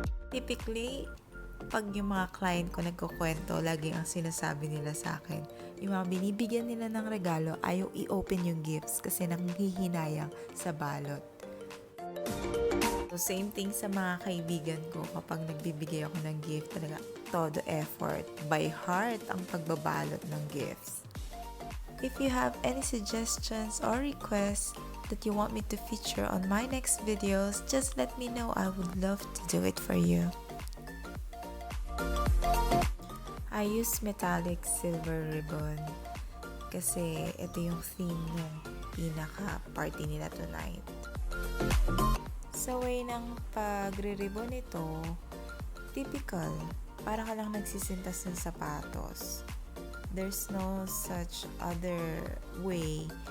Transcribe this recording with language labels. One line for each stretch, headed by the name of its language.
Filipino: Typically, pag yung mga client ko nagkukwento, lagi ang sinasabi nila sa akin, yung mga binibigyan nila ng regalo, ayaw i-open yung gifts kasi nanghihinayang sa balot. So, same thing sa mga kaibigan ko kapag nagbibigay ako ng gift, talaga todo effort, by heart ang pagbabalot ng gifts.
English: If you have any suggestions or requests that you want me to feature on my next videos, just let me know. I would love to do it for you. I use metallic silver ribbon
Filipino: kasi ito yung theme ng pinaka-party nila tonight. Sa way ng pagre-ribbon nito, typical, para ka lang nagsisintas ng sapatos.
English: There's no such other way.